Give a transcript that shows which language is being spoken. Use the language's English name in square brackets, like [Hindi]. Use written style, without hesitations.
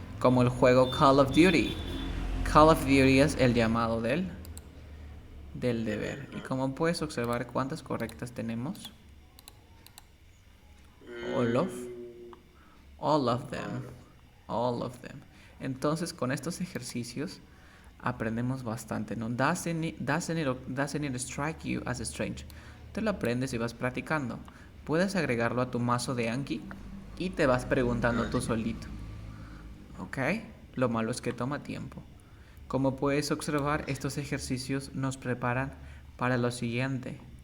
[Spanish] Como el juego Call of Duty. Call of Duty es el llamado del deber. Y como puedes observar, ¿cuántas correctas tenemos? [English] All of them. All of them. [Spanish] Entonces, con estos ejercicios aprendemos bastante, ¿no? [English] Doesn't it strike you as strange? [Spanish] Te lo aprendes y vas practicando. Puedes agregarlo a tu mazo de Anki y te vas preguntando tú solito. ¿Ok? Lo malo es que toma tiempo. Como puedes observar, estos ejercicios nos preparan para lo siguiente.